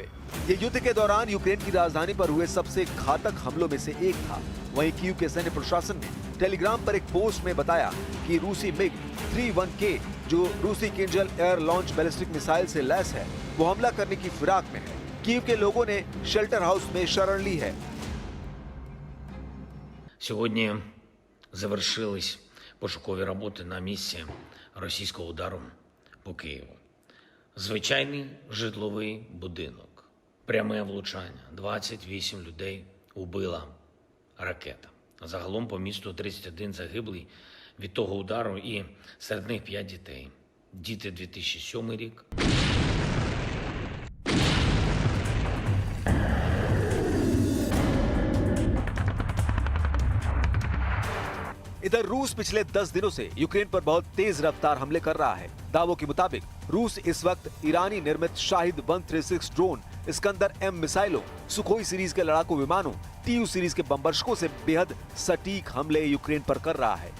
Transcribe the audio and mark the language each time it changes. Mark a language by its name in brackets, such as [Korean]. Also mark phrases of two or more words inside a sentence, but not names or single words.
[Hindi] ये युद्ध के दौरान यूक्रेन की राजधानी पर हुए सबसे घातक हमलों में से एक था। वहीं कीव के सैन्य प्रशासन ने टेलीग्राम पर एक पोस्ट में बताया कि रूसी मिग 31K, जो रूसी किंजल [English] air launch ballistic missile [Hindi] से लैस है, वो हमला करने की फिराक में है। कीव के लोगों ने [English] shelter house [Hindi] में शरण ली है। [Ukrainian] Сьогодні завершились пошукові роботи на місці російського удару по Києву. Звичайний житловий будинок. Пряме влучання. 28 людей убила ракета. Загалом по місту 31 загиблий від того удару і серед них 5 дітей. Діти 2007 рік. [Hindi] इधर रूस पिछले 10 दिनों से यूक्रेन पर बहुत तेज रफ्तार हमले कर रहा है। दावों के मुताबिक रूस इस वक्त ईरानी निर्मित शाहिद 136 ड्रोन, इस्कंदर एम मिसाइलों, सुखोई सीरीज के लड़ाकू विमानों, TU सीरीज के बमबर्षकों से बेहद सटीक हमले यूक्रेन पर कर रहा है।